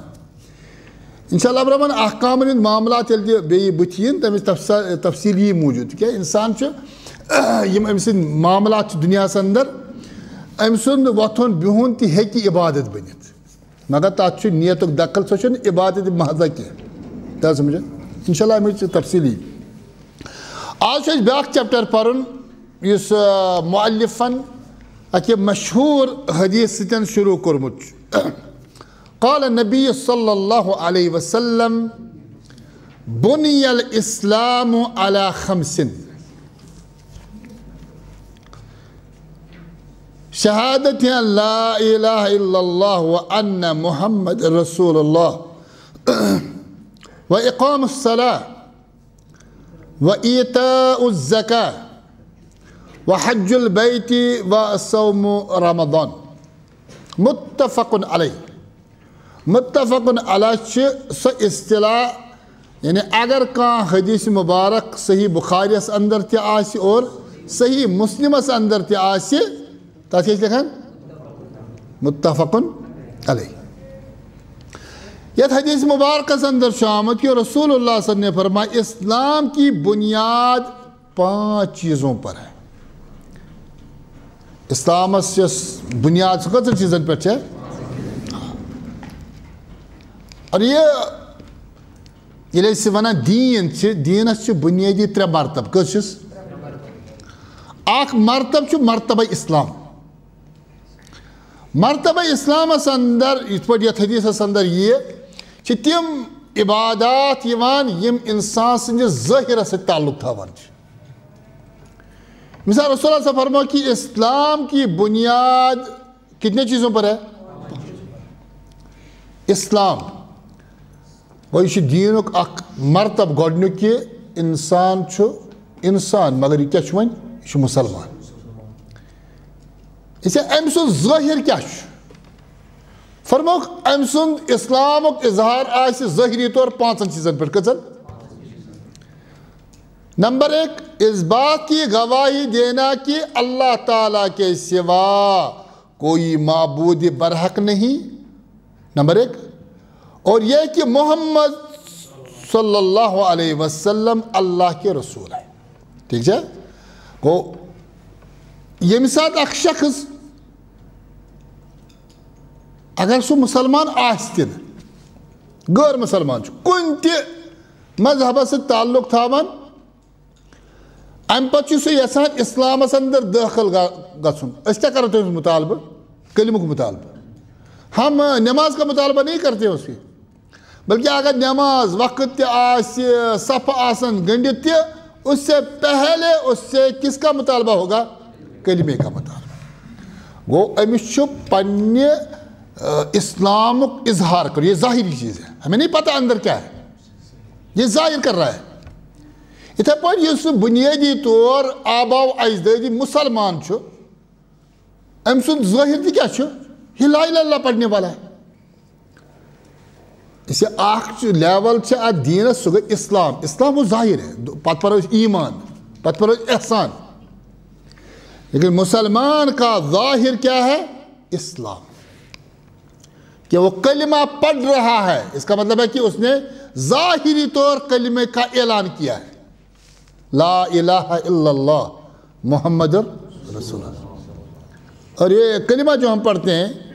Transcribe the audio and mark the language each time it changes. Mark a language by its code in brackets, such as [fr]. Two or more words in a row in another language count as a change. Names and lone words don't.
[ks] انشاءاللہ برحمن احکامن ہٕنٛدۍ معاملات ییٚلہِ تہِ بیٚیہِ بٕتھِ یِن تَمِچ تفصیٖل یی موٗجوٗد تِکیٛازِ اِنسان چھُ یِم أمۍ سٕنٛدۍ معاملات چھِ دُنیاہس اندر أمۍ سُنٛد وۄتھُن بِہُن تہِ ہیٚکہِ عبادت بٔنِتھ مگر تتھ چھُ نیتُک دخل سۄ چھنہٕ عبادت محضہ کینٛہہ. تہ سمجھا انشاءاللہ امِچ تفصیٖل یی. آز چھُ اَسہِ بیٛاکھ چیپٹر پرُن یُس مؤلفن اکہِ مشہوٗر حدیث سۭتۍ شروع کوٚرمُت چھُ. [ar] قال النبی صلی اللہ علیہ وسلم بُنِیَ الاسلام علی خمس شہادت ان لا الہ الا اللہ وان محمد رسول اللہ واقام الصلاة وایتاء الزکاة وحج البیت وصوم رمضان. متفق علیہ. [ks] متفق علیہ چھِ سۄ اصطلاح یعنی اگر کانٛہہ حدیث مبارک صحیح بخاریس اندر تہِ آسہِ اور صحیح مسلمس اندر تہِ آسہِ تتھ کیٛاہ چھِ لیکھان متفق علیہ. یتھ حدیث مبارکس اندر چھُ آمُت کہ [ur] رسول اللہ صلی اللہ علیہ وسلم نے فرمایا اسلام کی بنیاد 5 چیزوں پر ہے. [ks] اسلامس یۄس بنیاد سۄ کٔژن چیٖزن پٮ۪ٹھ چھےٚ اور ییٚلہِ أسۍ ونان دیٖن چھِ دیٖنس چھِ بُنیٲدی 3 مرتبہٕ. کٔژ چھِس؟ اکھ مرتبہٕ چھُ مرتبہ اسلام. مرتبہ اسلامس اندر یِتھ پٲٹھۍ یتھ حدیثس اندر یہِ چھِ تِم عبادات یِوان یِم انسان سٕنٛدِس ظٲہرس سۭتۍ تعلق تھاوان چھِ. [ur] مثال رسول اللہ صلی اللہ علیہ وسلم فرمایا کہ اسلام کی بنیاد کتنے چیزوں پر ہے؟ [ks] اسلام گوٚو یہِ چھُ دیٖنُک اکھ مرتبہٕ گۄڈنیُک کہِ انسان چھُ انسان مگر یہِ کیٛاہ چھُ وۄنۍ یہِ چھُ مُسلمان. اسے أمۍ سُنٛد ظٲہِر کیٛاہ چھُ؟ فرمووُکھ أمۍ سُنٛد اسلامُک اظہار آسہِ ظٲہری طور 5 چیٖزن پٮ۪ٹھ. کٔژن؟ [ur] نمبر 1 اس بات کی گواہی دینا کہ اللہ تعالیٰ کے سوا کوئی معبود برحق نہیں. نمبر 1 اور یہ کہ محمد صلی اللہ علیہ وسلم اللہ کے رسول ہے. ٹھیک ہے [ks] گوٚو ییٚمہِ ساتہٕ اکھ شخص اگر سُہ مسلمان آسہِ تہِ نہٕ غٲر مسلمان چھُ کُنہِ تہِ مذہب سے تعلق تھاون ام پتہ سہ یژھان اسلامس اندر داخل گژھن [ur] اس کیا کرتے ہیں مطالبہ کلمہ مطالبہ ہم نماز کا مطالبہ نہیں کرتے اس کی بلکہ اگر نماز وقت [ks] تہ آسہ صف آسن گنڈت تہ [ur] اس سے پہلے اس سے کس کا مطالبہ ہوگا کلمے کا مطالبہ [ks] گو امس چھ پنہ اسلامک اظہار کر [ur] یہ ظاہری چیز ہے ہمیں نہیں پتہ اندر کیا ہے یہ ظاہر کر رہا ہے [ks] اتھے پٲٹھۍ یُس بنیادی طور آبا و اجدادی مسلمان چھُ أمۍ سُنٛد ظٲہِر تہِ کیٛاہ چھُ [ur] یہ لا الہ الا اللہ پڑھنے والا ہے [ks] اسے اکھ لیول چھِ اتھ دیٖنس سُہ گٔے اسلام اسلام [ur] وہ ظاہر ہے [ks] پتہٕ پرو أسۍ ایمان پتہٕ پرو أسۍ احسان [ur] لیکن مسلمان کا ظاہر کیا ہے اسلام کہ وہ کلمہ پڑھ رہا ہے اس کا مطلب ہے کہ اس نے ظاہری طور کلمے کا اعلان کیا ہے لا الہ الا اللہ محمد رسول اللہ اور یہ کلمہ جو ہم پڑھتے ہیں